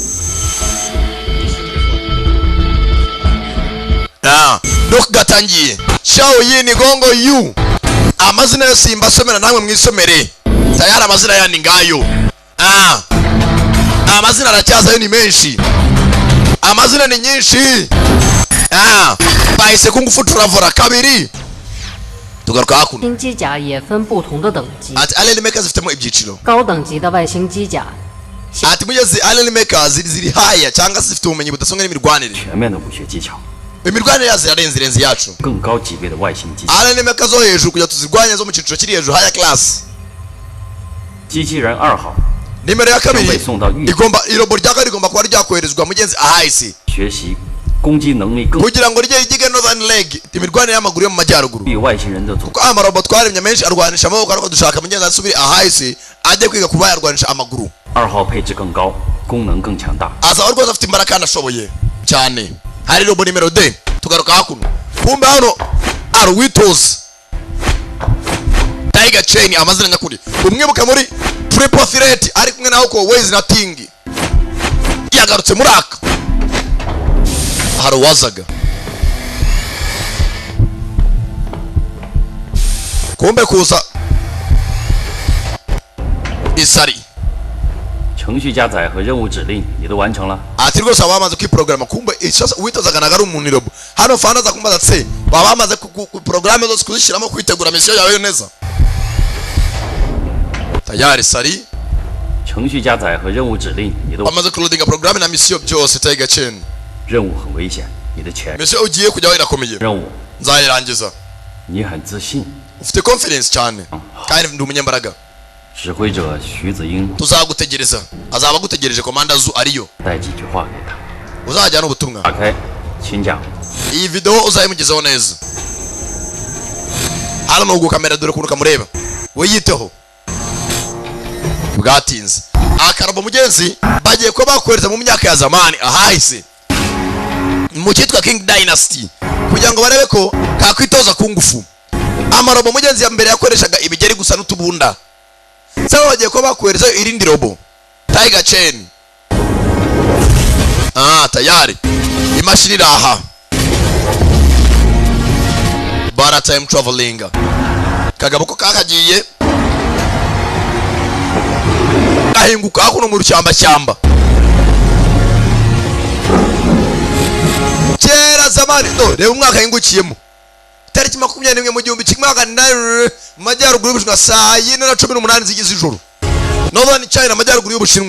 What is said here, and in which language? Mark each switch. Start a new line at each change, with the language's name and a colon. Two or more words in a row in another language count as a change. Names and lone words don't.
Kinyarwanda: dok gatangiye Shao Yin Gongo Yu amazina yo simba somera namwe mwisomere tayari amazina yandi ngayo amazina aracyazayo ni menshi amazina ni nyinshi bahise kung fu traveler kabiri tugaruka hakuno
Chinese: 新机甲也分不同的等级，
Kinyarwanda: ati
English: alien makers
Kinyarwanda: zifitemo ibyiciro
Chinese: 高等级的外星机甲，
Kinyarwanda: ati mugeze
English: alien makers
Kinyarwanda: ziri haya cyangwa zifite ubumenyi budasonga n'imirwanire
Chinese: 全面的武学技巧，
Kinyarwanda: imirwanire yazo yarenze yacu
Chinese: 更高级别的外星机器。
English: alien makers
Kinyarwanda: zo hejuru kujya tuzirwanya zo mu cyiciro kiri hejuru haya class
Chinese: 机器人2号
Kinyarwanda: nimero ya
Chinese: 将被
Kinyarwanda: kabiri
Chinese: 送到预
Kinyarwanda: igomba irobo rya kabiri rigomba kuba ryakoherezwa mugenzi ahahise
Chinese: 学习攻击能力更
Kinyarwanda: kugira ngo rye yige
English: northern leg
Kinyarwanda: imirwanire y'amaguru yo mu majyaruguru
Chinese: 比外星人的组
Kinyarwanda: kuko amarobo twaremye menshi arwanisha amaboko ariko dushaka mugenzi asubire ahahise ajye kwiga kuba yarwanisha amaguru
Chinese: 2 号配置更高，功能更强大。
Kinyarwanda: azaba rwose afite imbaraga kandi ashoboye cyane hari robo nimero D tugaruka hakuno kumbe hano ari uwitoza Tiger Chain amazina nyakuri umwibuka muri Triple Threat ari kumwe naho ko Waze na Ting yagarutse muri aka hari uwazaga kumbe kuza isari
Chinese: 程序加载和任务指令你都完成了。
Kinyarwanda: ati rwose waba wamaze kwiporogaramu kumbe ishasa uwitozaga naga ari umuntu irobo hano fana za kumbaza tse waba wamaze porogaramu zose kuzishyiramo kwitegura misiyo yawe neza tayari sari
Chinese: 程序加载和任务指令你都
Kinyarwanda: wamaze kurudinga porogaramu na misiyo byose Tiger Chain
Chinese: 任务很危险，你的前
Kinyarwanda: misiyo ugiye kujyaho irakomeye
Chinese: 任务
Kinyarwanda: nzayirangiza
Chinese: 你很自信。
Kinyarwanda: ufite confidence cyane kandi ndi umunyembaraga
Chinese: 指挥者徐子英
Kinyarwanda: tuzagutegereza azaba agutegereje komanda zu ariyo
Chinese: 带几句话给他。
Kinyarwanda: uzajyana ubutumwa
Chinese: 打开，请讲。
Kinyarwanda: iyi video uzayimugezaho neza hano nugu kamera dore ukuntu kamureba we yiteho bwatinze akarabo mugenzi bagiye kuba bakohereza mu myaka ya zamani ahahise mu cyitwa King Dynasty kugira ngo barebe ko kakwitoza ku ngufu amarobo mugenzi ya mbere yakoreshaga ibigeri gusa n'utubunda sasa bagiye kuba bakohereza irindi robo Tiger Chain tayari imashini iraha bara
English: time traveling
Kinyarwanda: kagabo ko kakagiye gahinguka kuno mu rushyamba kera zamani reba umwaka yingukiyemo tariki 21 mu gihumbi kimwe mu majyaruguru y'ubushinwa saa 4:18 zigize ijoro Northern China majyaruguru y'ubushinwa